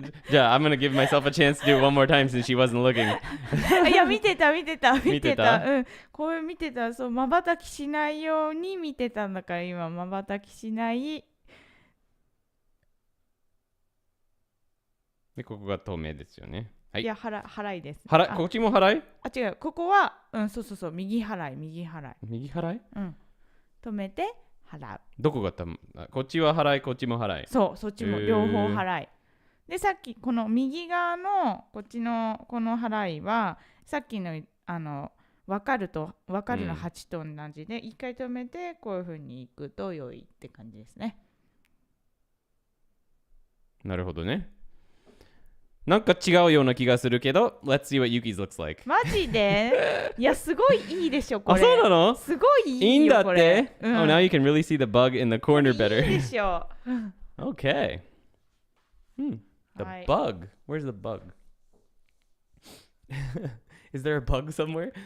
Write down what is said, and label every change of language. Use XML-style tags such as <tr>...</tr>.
<en>じゃあ、I'm gonna give myself a chance to do it one more time since she wasn't looking.</en> <ja>いや、見てた。見てた？うん。これ見てた。そう、瞬きしないように見てたんだから、今、瞬きしない。で、ここが透明ですよね。はい。いや、払いです。こっちも払い？あ、違う。ここは、そう。右払い。右払い？うん。止めて、払う。どこがこっちは払い、こっちも払い。そう、そっちも両方払い。で、さっき、この右側の、こっちのこの払いは、さっきの、分かるの8と同じで、一回止めて、こういう風にいくと良いって感じですね。なるほどね。なんか違うような気がするけど、</ja> <en>Let's see what Yuki's looks like.</en> <ja>マジで？いや、すごいいいでしょ、これ。あ、そうなの？すごいいいよ、いいんだって。これ。</ja> <en>Oh, now you can really see the bug in the corner better.</en> <ja>いいでしょ。</ja> <en>Okay. The bug. Where's the bug? Is there a bug somewhere?</en>